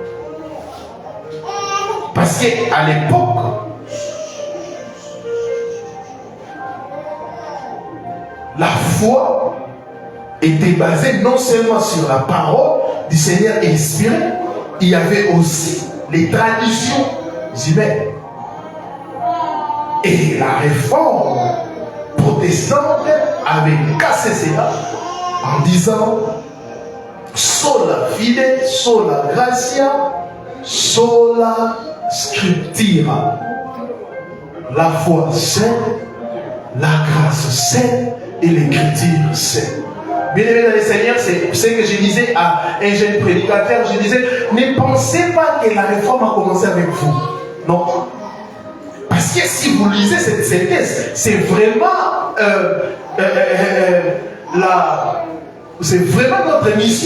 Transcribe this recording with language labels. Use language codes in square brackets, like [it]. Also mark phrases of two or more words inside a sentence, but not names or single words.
[fr] Parce qu'à l'époque, la foi était basé non seulement sur la parole du Seigneur inspirée, il y avait aussi les traditions humaines. Et la réforme protestante avait cassé cela en disant [la] sola fide, sola gratia, sola scriptura. [fr] La foi saine, la grâce saine et l'écriture saine. Bien aimé dans le Seigneur, c'est ce que je disais à un jeune prédicateur. Je disais, ne pensez pas que la réforme a commencé avec vous. Non. Parce que si vous lisez cette synthèse, c'est vraiment c'est vraiment notre mission.